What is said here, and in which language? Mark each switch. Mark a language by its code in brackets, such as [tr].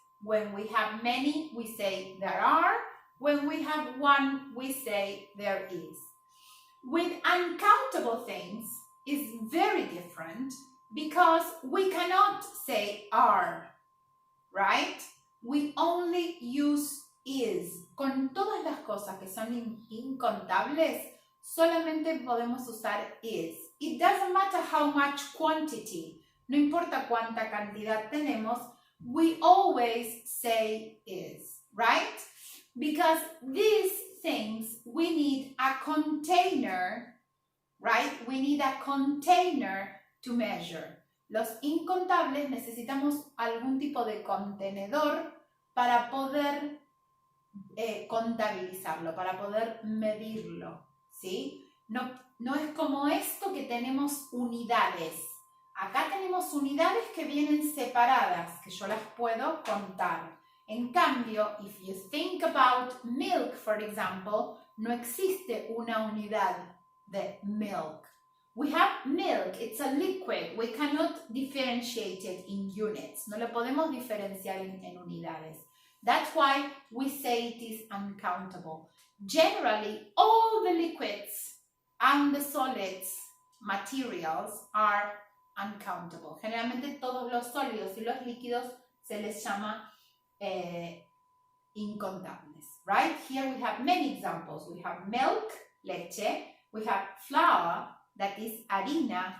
[en] When we have many, we say there are. When we have one, we say there is. With uncountable things, is very different because we cannot say are, right? We only use is. [es] Con todas las cosas que son incontables, solamente podemos usar is. [en] It doesn't matter how much quantity, [es] no importa cuánta cantidad tenemos, [en] we always say is, right? Because these things, we need a container, right? We need a container to measure. [es] Los incontables necesitamos algún tipo de contenedor para poder contabilizarlo, para poder medirlo, ¿sí? No es como esto que tenemos unidades. Acá tenemos unidades que vienen separadas, que yo las puedo contar. En cambio, [en] if you think about milk, for example, [es] no existe una unidad de [en] milk. We have milk, it's a liquid. We cannot differentiate it in units. [es] No lo podemos diferenciar en unidades. [en] That's why we say it is uncountable. Generally, all the liquids and the solids materials are uncountable. [es] Generalmente todos los sólidos y los líquidos se les llama incontables, [en] right? Here we have many examples. We have milk, leche. We have flour, that is harina.